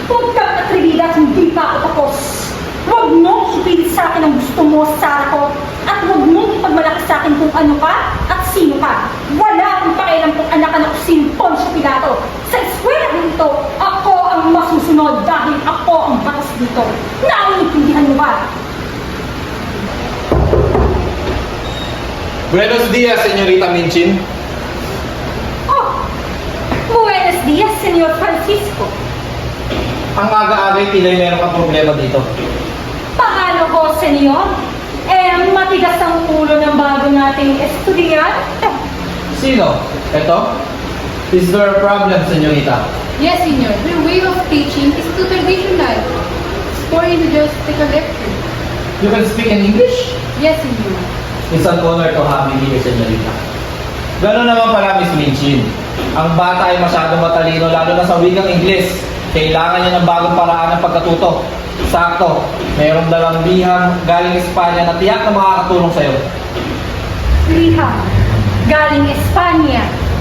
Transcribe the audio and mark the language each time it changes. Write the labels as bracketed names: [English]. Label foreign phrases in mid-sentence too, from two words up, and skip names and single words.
[Filipino] Huwag kang atribida at hindi pa ako tapos. Huwag mong ipilit sa akin ang gusto mo, Sarah ko. At huwag mong ipagmalaki sa akin kung ano ka at sino ka. Wala akong pakialam kung anak ka na si Poncio Pilato. Sa eskwela dito, ako ang masusunod dahil ako ang batas dito. Naiintindihan mo ba? [Spanish] Buenos dias, Senyorita Minchin. Oh, buenos dias, Senyor Francisco. [Filipino] Ang aga-agay tila'y meron kang problema dito. Paano ko, senyor? Matigas ang ulo ng bago nating estudyante. Sino? Ito? [English] Is there a problem, Senyorita? Yes, Senyor. Your way of teaching is too traditional. It's boring to just take a lecture. You can speak in English? Yes, Senyor. It's an honor to have you here, Senyorita. [Filipino] Gano'n naman pala, Miss Minchin. Ang bata ay masyadong matalino, lalo na sa wikang Ingles. Kailangan niya ng bagong paraan ng pagkatuto. Sakto, mayroong dalang bihang galing Espanya na tiyak na makakatulong sa'yo. Liham, galing Espanya.